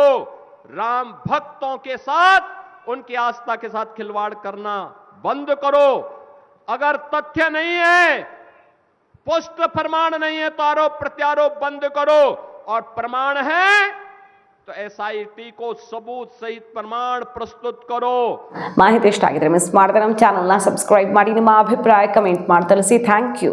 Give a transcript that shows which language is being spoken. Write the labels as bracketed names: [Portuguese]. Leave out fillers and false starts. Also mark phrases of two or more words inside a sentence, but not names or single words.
[Hindi] राम भक्तों के साथ, उनकी आस्था के साथ खिलवाड़ करना बंद करो. अगर तथ्य नहीं है, पुष्ट प्रमाण नहीं है, तो आरोप प्रत्यारोप बंद करो, और प्रमाण है तो SIT को सबूत सहित प्रमाण प्रस्तुत करो. [Kannada] ಮಾಹಿತಿ ಇಷ್ಟ ಆಗಿದ್ರೆ ಮಿಸ್ ಮಾಡದೆ ನಮ್ಮ ಚಾನೆಲ್ನ ಸಬ್ಸ್ಕ್ರೈಬ್ ಮಾಡಿ, ನಿಮ್ಮ ಅಭಿಪ್ರಾಯ ಕಮೆಂಟ್ ಮಾಡಿ ತಿಳಿಸಿ. [English] thank you.